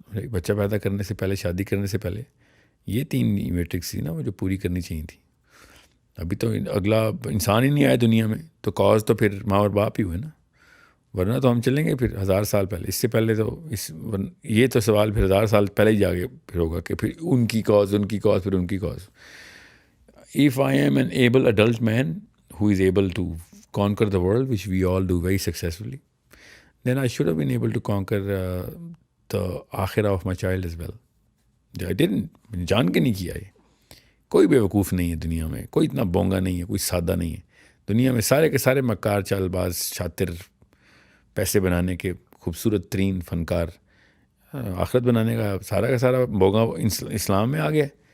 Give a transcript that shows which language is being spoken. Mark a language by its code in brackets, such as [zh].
[ur] بچہ پیدا کرنے سے پہلے، شادی کرنے سے پہلے یہ 3 میٹرکس تھی نا وہ جو پوری کرنی چاہیے تھی. ابھی تو اگلا انسان ہی نہیں آیا دنیا میں، تو کاز تو پھر ماں اور باپ ہی ہوئے نا. ورنہ تو ہم چلیں گے پھر 1000 سال پہلے. اس سے پہلے تو یہ تو سوال پھر 1000 سال پہلے ہی جا کے پھر ہوگا کہ پھر ان کی کاز پھر ان کی cause. [en] If I am an able adult man who is able to conquer the world, which we all do very successfully, then I should have been able to conquer the akhirah of my child as well. I didn't. [ur] جان کے نہیں کیا. یہ کوئی بیوقوف نہیں ہے دنیا میں، کوئی اتنا بونگا نہیں ہے، کوئی سادہ نہیں ہے دنیا میں. سارے کے سارے مکار، چال باز، شاطر، پیسے بنانے کے خوبصورت ترین فنکار، آخرت بنانے کا سارا بونگا اسلام میں آ گیا.